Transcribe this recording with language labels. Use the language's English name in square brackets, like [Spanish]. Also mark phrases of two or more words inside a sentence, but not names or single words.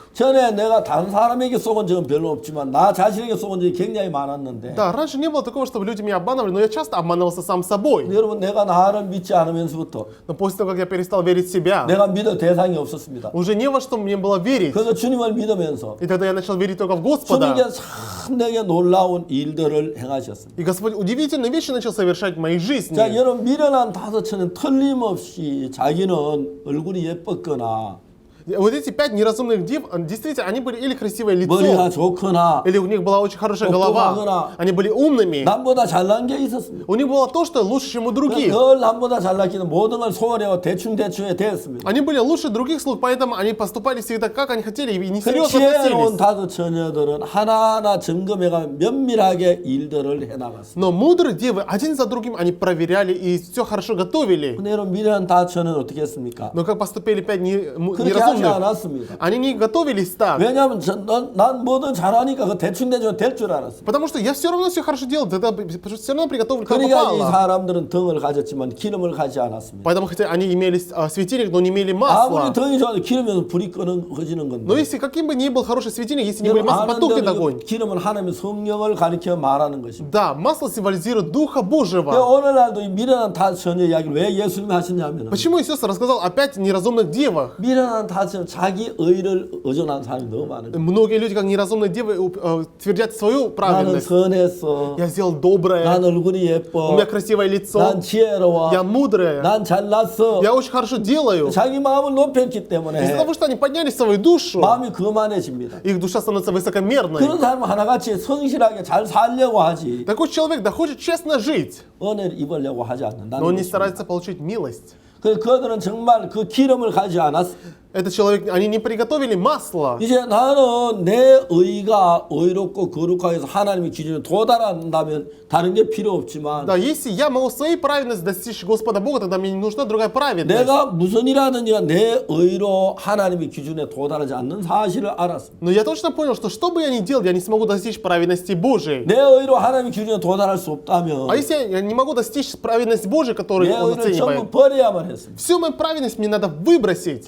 [Korean] 전에 내가 다른 사람에게 속은 적은 별로 없지만 나 자신에게 속은 적이 굉장히 많았는데 [Russian] Да, раньше не было такого, чтобы люди меня обманывали, но я часто обманывался сам собой. [Korean] 여러분 내가 나를 믿지 않으면서부터 [Russian] Но после того, как я перестал верить в себя, [Korean] 내가 믿을 대상이 없었습니다. [Russian] уже не во что мне было верить. [Korean] 그래서 주님을 믿으면서 [Russian] И тогда я начал верить только в Господа. [Korean] 주님께 참 내게 놀라운 일들을 행하셨습니다. [Russian] И Господь удивительные вещи начал совершать в моей жизни. [Korean] 자, 여러분 미련한 다섯처는 틀림없이 자기는 얼굴이 예뻤거나 [Russian] Вот эти 5 неразумных дев, действительно, они были или красивое [Korean] 머리가 [Russian] лицо, [Korean] 좋거나 [Russian] или у них была очень хорошая голова. [Korean] 똑똑하거나 [Russian] Они были умными. [Korean] 남보다 잘난 게 있었습니다. [Russian] У них было то, что лучше, чем у других. [Korean] 늘 남보다 잘났기는 모든 걸 소원해와 대충대충 대했습니다. [Russian] Они были лучше других слуг, поэтому они поступали всегда как они хотели и [Korean] 그 [Russian] несерьезно [Korean] 지혜로운 [Russian] относились. [Korean] 다섯 처녀들은 하나하나 점검해가 면밀하게 일들을 해나갔습니다. [Russian] Но мудрые девы один за другим они проверяли и все хорошо готовили. [Korean] 근데 여러분 미련한 다섯 처녀는 어떻게 했습니까? [Russian] Но как поступили 5 [Korean] 그렇게 [Russian] неразумных неразумных. [Korean] 않았습니다. [Russian] Они не готовились так. [Korean] 왜냐하면 난 뭐든 잘하니까 그 대충 대충 될 줄 알았습니다. [Russian] Потому что я все равно все хорошо делал, тогда все равно приготовлю как [Korean] 그러니까 이 [Russian] попало. [Korean] 사람들은 등을 가졌지만 기름을 가지 않았습니다. [Russian] Поэтому хотя они имели светильник, но не имели [Korean] 아무리 [Russian] масла. [Korean] 등이 좋아도 기름이면 불이 꺼지는 건데. [Russian] Но если каким бы ни был хороший светильник, если не было масла, [Korean] 아는 [Russian] потухнет [Korean] 대로 [Russian] огонь. [Korean] 기름은 하나님의 성령을 가리켜 말하는 것입니다. [Russian] Да, масло символизирует Духа Божьего. [Korean] 오늘날도 이 미련한 다처녀 이야기를 왜 예수님이 하셨냐면 [Russian] Почему Иисус рассказал опять о неразумных девах? [Korean] 미련한 다처녀 자기 의를 의존하는 사람이 너무 많은 거예요. [Russian] Многие люди, как неразумные девы, твердят свою [Korean] 나는 [Russian] праведность. [Korean] 선했어. [Russian] Я сделал доброе, [Korean] 난 얼굴이 [Russian] у [Korean] 예뻐. [Russian] меня красивое [Korean] 난 [Russian] лицо, [Korean] 지혜로워. [Russian] я мудрая, [Korean] 난 잘났어. [Russian] я очень хорошо делаю. [Korean] 자기 마음을 높였기 [Russian] Из-за [Korean] 때문에 [Russian] того, что они подняли свою душу, [Korean] 마음이 거만해집니다. [Russian] их душа становится высокомерной. [Korean] 그런 사람은 하나같이 성실하게 잘 살려고 하지 [Russian] Такой человек да хочет честно жить, [Korean] 은혜를 입으려고 하지 [Russian] но [Korean] 않는다는 [Russian] он не [Korean] 것입니다. [Russian] старается получить милость. [Korean] 그들은 정말 그 기름을 가지 않았어. [Russian] Этот человек, они не приготовили масло. [Korean] 이제 나는 내 의가 의롭고 거룩하게 해서 하나님의 기준에 도달한다면 다른 게 필요 없지만 [Russian] Да, если я могу своей праведности достичь Господа Бога, тогда мне не нужна другая праведность. [Korean] 내가 무슨 일하든지 내 의로 하나님의 기준에 도달하지 않는 사실을 알았습니다. [Russian] Но я точно понял, что бы я ни делал, я не смогу достичь праведности Божией. [Korean] 내 의로 하나님의 기준에 도달할 수 없다면 [Russian] А если я не могу достичь праведности Божией, которую [Korean] 내 [Russian] Он [Korean] 의를 전부 [Russian] оценивает, [Korean] 버려야만 했습니다. [Russian] всю мою праведность мне надо выбросить.